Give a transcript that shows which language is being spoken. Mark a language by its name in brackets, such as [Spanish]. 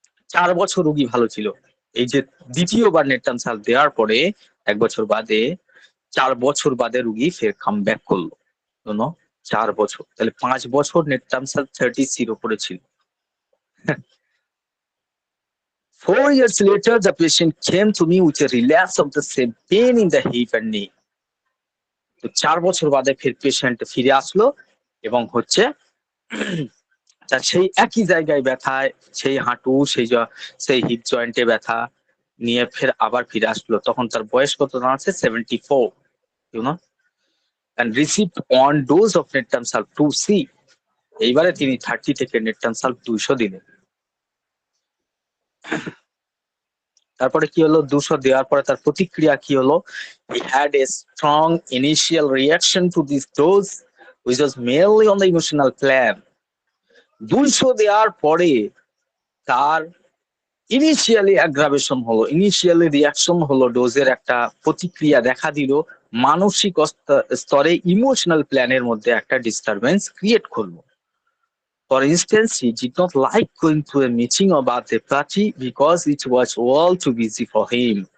[Bangla] 4 বছর রোগী ভালো ছিল। এই যে দ্বিতীয়বার নেট্রাম সাল দেওয়ার পরে 1 বছর বাদে, 4 বছর বাদে রোগী ফের কাম ব্যাক করলো। 4 বছর, তাহলে 5 বছর নেট্রাম সাল 30C উপরে ছিল। [English] 4 years later, the patient came to me with a relapse of the same pain in the hip and knee. [Bangla] তো 4 বছর বাদে ফের পেশেন্ট ফিরে আসলো এবং হচ্ছে তার সেই একই জায়গায় ব্যথায়, সেই হাঁটু, সেই হিপ জয়েন্টে ব্যথা নিয়ে ফের আবার ফিরে আসলো। তখন তার বয়স কত দাঁড়াচ্ছে? [English] 74, and received 1 dose of natrum sulph 2C. [Bangla] এইবারে তিনি 30 থেকে নেট্রাম সাল 200 দিলেন। তারপরে কি হলো? 200 দেওয়ার পরে তার প্রতিক্রিয়া কি হলো? [English] He had a strong initial reaction to this dose, which was mainly on the emotional plan. [Bangla] 200 দেওয়ার পরে তার ইনিশিয়ালি অ্যাগ্রাভেশন হলো, ইনিশিয়ালি রিয়াকশন হলো, ডোজের একটা প্রতিক্রিয়া দেখা দিল, মানসিক স্তরে ইমোশনাল প্ল্যানের মধ্যে একটা ডিস্টারবেন্স ক্রিয়েট করলো। [English] For instance, he did not like going to a meeting or birthday party because it was all too busy for him.